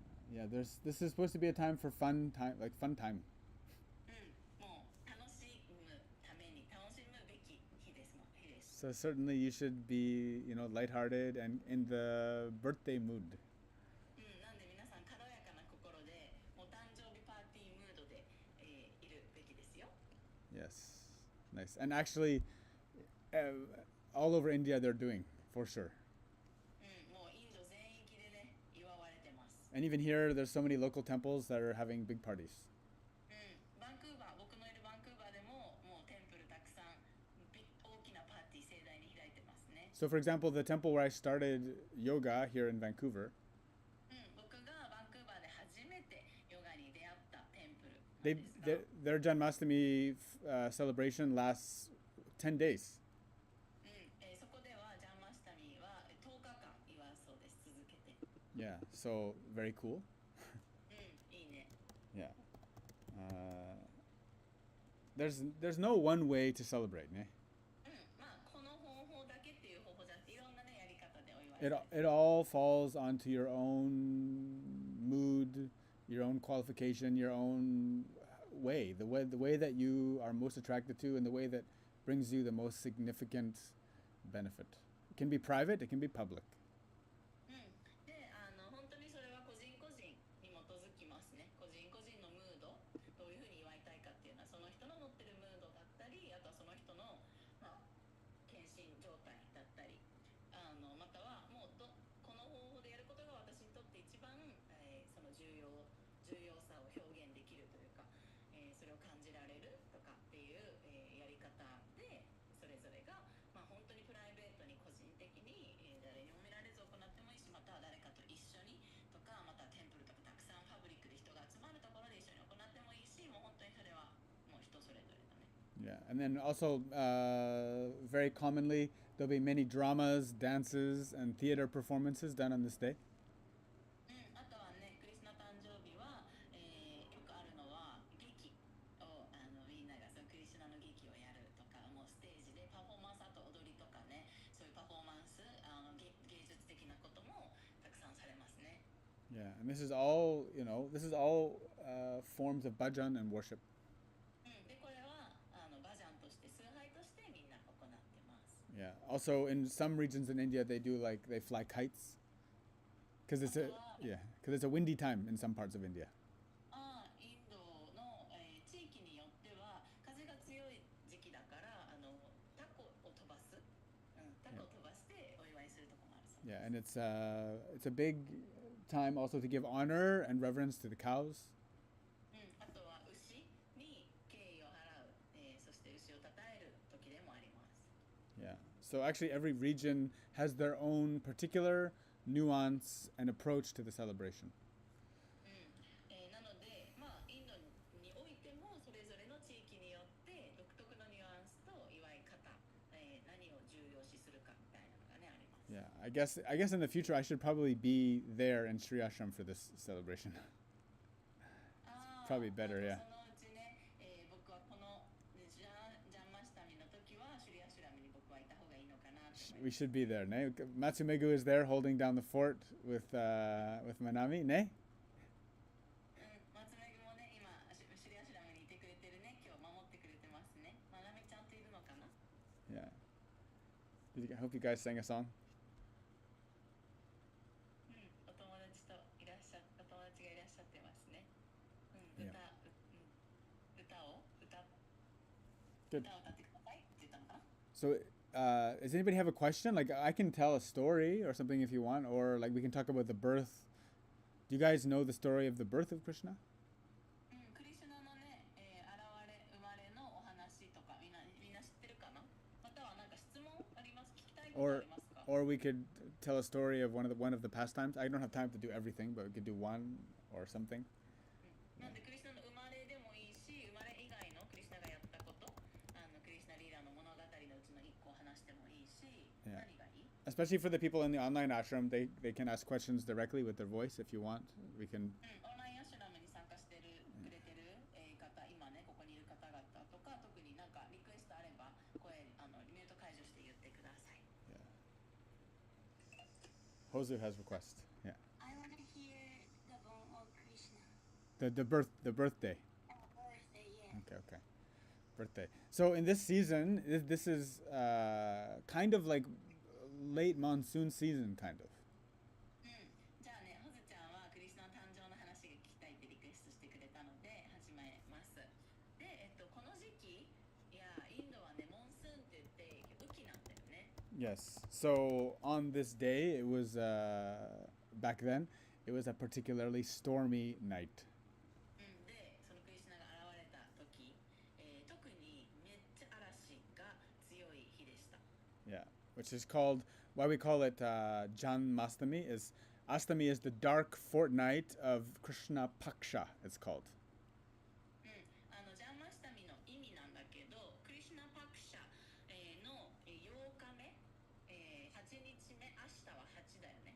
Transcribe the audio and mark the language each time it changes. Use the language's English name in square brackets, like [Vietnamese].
[English] Yeah, this is supposed to be a time for fun time, like fun time. [Japanese] もう楽しむために楽しむべき日です。 [English] So certainly you should be, lighthearted and in the birthday mood. [Japanese] なんで皆さん軽やかな心でお誕生日パーティームードで、いるべきですよ。 [English] Yes, nice. And actually, all over India they're doing for sure. [Japanese] もうインド全域でね祝われてます。 [English] And even here, there's so many local temples that are having big parties. [Japanese] バンクーバー、僕のいるバンクーバーでももうテンプルたくさん大きなパーティー盛大に開いてますね。 [English] So, for example, the temple where I started yoga here in Vancouver, [Japanese] 僕がバンクーバーで初めてヨガに出会ったテンプルなんですが、 [English] their Janmasthami celebration lasts 10 days. [Japanese] そこではジャンマシタミは10日間祝うそうです。続けて。 [English] Yeah, so very cool. [Japanese] いいね。 [English] Yeah. There's no one way to celebrate, ne? [Japanese] まあこの方法だけっていう方法じゃなくていろんなねやり方でお祝いされて [English] It all falls onto your own mood, your own qualification, your own way, the way that you are most attracted to, and the way that brings you the most significant benefit. It can be private, it can be public. [Japanese] で本当にそれは個人個人に基づきますね。個人個人のムード、どういうふうに祝いたいかっていうのはその人の持ってるムードだったり、あとはその人の、献身状態だったり、またはもうこの方法でやることが私にとって一番、その重要さを表現できるというか、それを感じられるとかっていう、やり方でそれぞれが、本当にプライベートに個人的に、誰にも見られず行ってもいいし、または誰かと一緒にとか、またはテンプルとかたくさんパブリックで人が集まるところで一緒に行ってもいいし、もう本当にそれはもう人それぞれだね。 [English] Yeah, and then also very commonly there'll be many dramas, dances, and theater performances done on this day. [Japanese] あとはね、クリスナ誕生日は、よくあるのは劇をみんながそのクリスナの劇をやるとか、もうステージでパフォーマンス、あと踊りとかね、そういうパフォーマンス、芸術的なこともたくさんされますね。 [English] Yeah, and this is all, forms of bhajan and worship. [Japanese] でこれはバジャンとして崇拝としてみんな行ってます。 [English] Yeah. Also, in some regions in India, they fly kites, because it's a windy time in some parts of India. [Japanese] インドの、地域によっては風が強い時期だからタコを飛ばす、タコを飛ばしてお祝いするとこ [English] Yeah, and it's a big time also to give honor and reverence to the cows. [Japanese] あとは牛に敬意を払う、そして牛を称える時でもあります。 [English] Yeah. So actually, every region has their own particular nuance and approach to the celebration. [Japanese] なので、インドにおいてもそれぞれの地域によって独特のニュアンスと祝い方、何を重要視するかみたいなのがねあります。 [English] Yeah, I guess in the future I should probably be there in Sri Ashram for this celebration. Probably better, yeah. [Japanese] そのうちね、僕はこのジャンマシタミの時はシュリアシュラムに僕はいた方がいいのかなと思います。 [English] We should be there, ne? Matsumegu is there holding down the fort with Manami, ne? [Japanese] 松めぐもね、今シュリアシュラムにいてくれてるね、今日守ってくれてますね。まなみちゃんといるのかな？ [English] Yeah. I hope you guys sang a song. [Japanese] お友達がいらっしゃってますね。 [English] Yeah. [Japanese] 歌を [English] Good. [Japanese] 歌ってくださいって言ったのかな？ [English] So, does anybody have a question? Like, I can tell a story or something if you want, or like we can talk about the birth. Do you guys know the story of the birth of Krishna? [Japanese] クリシュナのね、生まれのお話とかみんな知ってるかな？またはなんか質問あります？聞きたいことありますか？ [English] Or we could tell a story of one of the pastimes. I don't have time to do everything, but we could do one or something. [Japanese] なんでクリシュナの生まれでもいいし、生まれ以外のクリシュナがやったこと、クリシュナリーダーの物語のうちの一個を話してもいいし、 [English] Yeah. [Japanese] 何がいい？ [English] Especially for the people in the online ashram, they can ask questions directly with their voice if you want. We can. [Japanese] オンラインアシュラムに参加してくれてる方、今ねここにいる方々とか、特になんかリクエストあれば声ミュート解除して言ってください。 [English] Yeah. Hozu has request. Yeah. I want to hear the bone of Krishna. The birthday. Birthday, yeah. Okay. Birthday. So in this season, this is kind of like late monsoon season, kind of. [Japanese] じゃあね、ホズちゃんはクリスナの誕生の話が聞きたいってリクエストしてくれたので始めます。で、この時期、いや、インドはね、モンスーンって言って雨季なんだよね。 [English] Yes. So on this day, it was back then, it was a particularly stormy night. [Japanese] で、そのクリスナが現れた時、特にめっちゃ嵐が強い日でした。 [English] Yeah, which is called, why we call it Janmasthami is, Astami is the dark fortnight of Krishna Paksha, it's called. [Japanese] ジャンマシタミの意味なんだけど、クリシュナパクシャの8日目、8日目、明日は8だよね。